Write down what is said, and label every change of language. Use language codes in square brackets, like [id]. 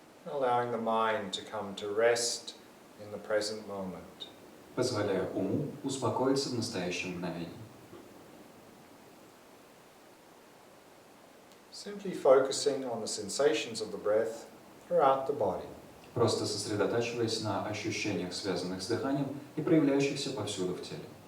[en] Allowing the mind to come to rest in the present moment. [ru] Позволяя уму успокоиться в настоящем мгновении. [en] Simply focusing on the sensations of the breath throughout the body. [ru] Просто сосредотачиваясь на ощущениях, связанных с дыханием и проявляющихся повсюду в теле.